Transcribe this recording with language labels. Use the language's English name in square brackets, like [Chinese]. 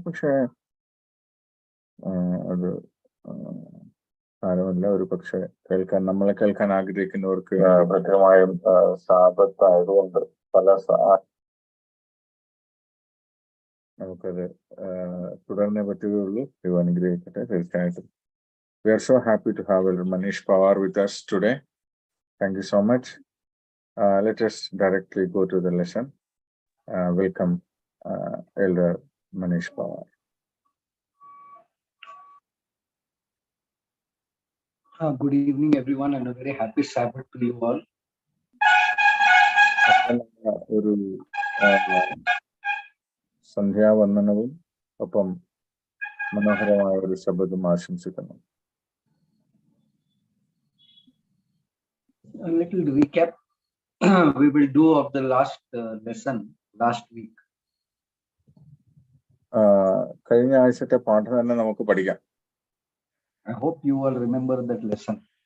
[Malayalam] പക്ഷേ അത് സാരമല്ല. ഒരു പക്ഷെ നമ്മളെ കേൾക്കാൻ ആഗ്രഹിക്കുന്നവർക്ക് പ്രത്യേകമായും സാബത്ത് ആയതുകൊണ്ട് പല നമുക്കത് തുടർന്നേ പറ്റുകയുള്ളൂ. ദൈവം അനുഗ്രഹിക്കട്ടെ. തീർച്ചയായിട്ടും. [English] We are so happy to have Elder MANISHPOWAR with us today. Thank you so much. Let us directly go to the lesson. Welcome, Elder MANISHPOWAR. Good evening, everyone, and a very happy Sabbath to you all. [Malayalam] ഒരു സന്ധ്യാവന്ദനവും ഒപ്പം മനോഹരമായ ഒരു ശബ്ദം ആശംസിക്കുന്നു. [English] A little recap we will do of the last lesson last week. [Malayalam] കഴിഞ്ഞ ആഴ്ചത്തെ പാഠം തന്നെ നമുക്ക് പഠിക്കാം. [English] I hope you all remember that lesson.